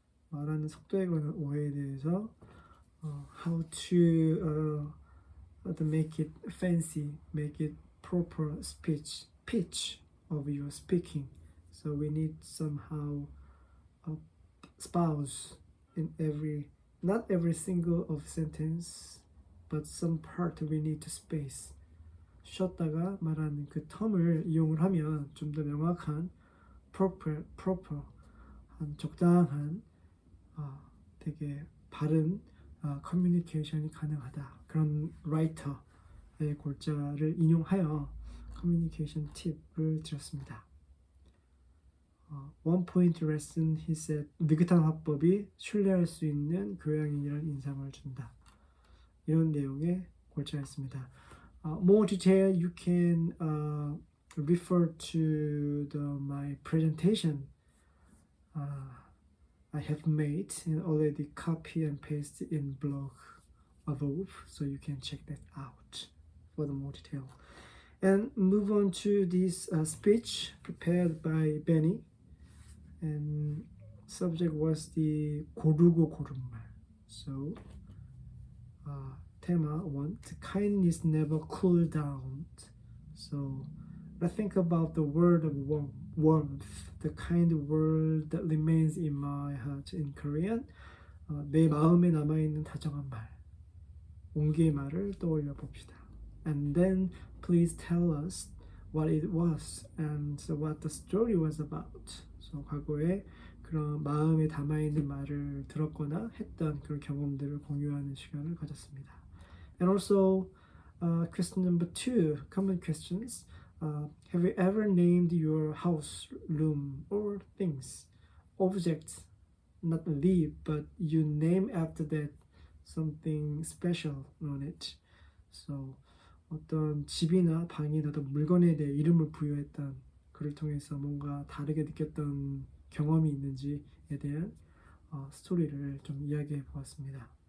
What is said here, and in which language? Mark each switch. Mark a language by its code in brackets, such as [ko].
[ko] 말하는 속도에 관한 오해에 대해서 [en] how to make it fancy, make it proper speech pitch of your speaking. So we need somehow a spouse in not every single of sentence, but some part we need to space. [ko] 쉬었다가 말하는 그 텀을 이용을 하면 좀 더 명확한 proper 적당한 되게 바른 커뮤니케이션이 가능하다. 그런 라이터의 골자를 인용하여 커뮤니케이션 팁을 드렸습니다. [en] One point lesson, he said, [ko] 느긋한 화법이 신뢰할 수 있는 교양인이라는 인상을 준다. 이런 내용의 골자였습니다. [en] More detail you can refer to my presentation I have made and already copy and paste in blog above, so you can check that out for the more detail. And move on to this speech prepared by Benny, and subject was the [ko] 고르고 고른 말. [en] So tema 1, the kindness never cool down. So let's think about the word of warmth, the kind of word that remains in my heart in Korean. [ko] 내 마음에 남아있는 다정한 말, 온기의 말을 떠올려 봅시다. [en] And then please tell us what it was and what the story was about. [ko] So 과거에 그런 마음에 담아있는 말을 들었거나 했던 그런 경험들을 공유하는 시간을 가졌습니다. [en] And also question number 2, common questions. Have you ever named your house, room, or things, objects, not live, but you name after that something special on it? [ko] So 어떤 집이나 방이나 어떤 물건에 대해 이름을 부여했던, 그를 통해서 뭔가 다르게 느꼈던 경험이 있는지에 대한 스토리를 좀 이야기해 보았습니다.